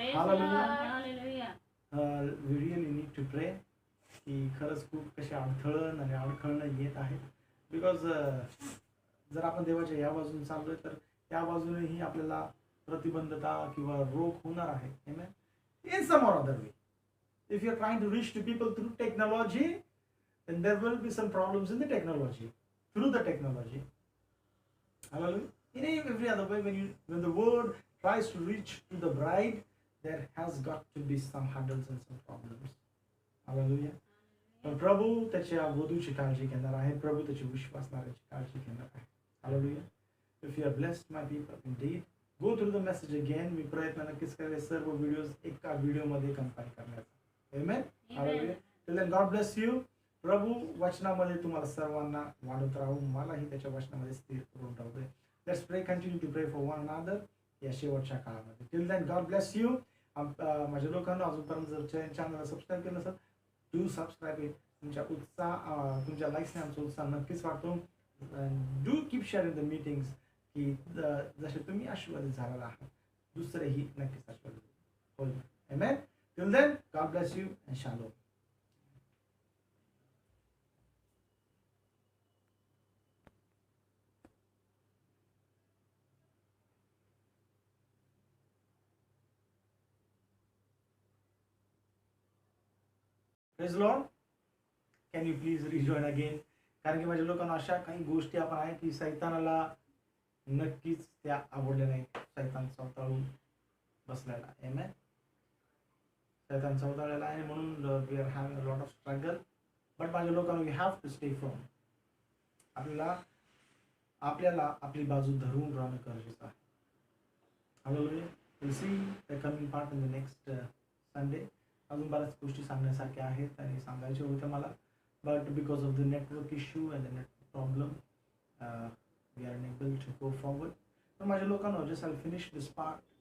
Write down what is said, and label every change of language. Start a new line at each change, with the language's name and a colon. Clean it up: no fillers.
English: Hallelujah. We really need to pray.
Marathi: की खरंच खूप कसे अडखळणं येत आहेत. बिकॉज जर आपण देवाच्या या बाजूने चाललोय तर त्या बाजूनेही आपल्याला प्रतिबंधता किंवा रोग होणार आहे.
English: Amen. In some or other way. If you are trying to reach to people through technology, then there will be some problems in the technology. Through the technology. Hallelujah. In every other way, when the word tries to reach to the bride, there has got to be some hurdles and some problems. Hallelujah.
Marathi: पण प्रभू त्याच्या वधूची काळजी घेणार आहे. प्रभू त्याची विश्वासणाऱ्याची काळजी घेणार आहे.
English: Hallelujah. If you are blessed, my people, indeed, go through the message again.
Marathi: मी प्रयत्न नक्कीच करेल सर्व व्हिडिओज एका व्हिडिओमध्ये कंपाईल करण्याचा.
English: Amen. Hallelujah. Till then, God bless you.
Marathi: प्रभू वचनामध्ये तुम्हाला सर्वांना वाढत राहू, मलाही त्याच्या वचनामध्ये स्थिर करून राहू दे.
English: Let's pray, continue to pray for one another
Marathi: या शेवटच्या काळामध्ये.
English: Till then, God bless you.
Marathi: माझ्या लोकांना अजूनपर्यंत जर चॅनलला सबस्क्राईब केलं नसेल,
English: Do subscribe it.
Marathi: तुमच्या लाईक्सने आमचा उत्साह नक्कीच वाढतो.
English: do keep sharing the meetings
Marathi: की जसे तुम्ही आशीर्वादित झालेला आहात, दुसरेही नक्कीच आशीर्वादित होईल.
English: Amen. Till then, God bless you and shalom. Praise the Lord. Can you please rejoin again?
Marathi: कारण की माझ्या लोकांना अशा काही गोष्टी आपण आहे की सैतानाला नक्कीच त्या आवडल्या नाहीत. सैतान चवताळून बसलेला. Amen. सैतान चवताळलेला आहे म्हणून
English: We are having a lot of struggle. But
Marathi: माझ्या लोकांना
English: We have to stay from.
Marathi: आपल्याला आपली बाजू धरून राहणं गरजेचं आहे.
English: Hallelujah. We'll see the coming part in the next Sunday.
Marathi: अजून बऱ्याच गोष्टी सांगण्यासारख्या आहेत आणि सांगायच्या होत्या मला,
English: But because of the network issue and the network problem we are unable to go forward.
Marathi: पण माझ्या लोकांना
English: Just I finish this part.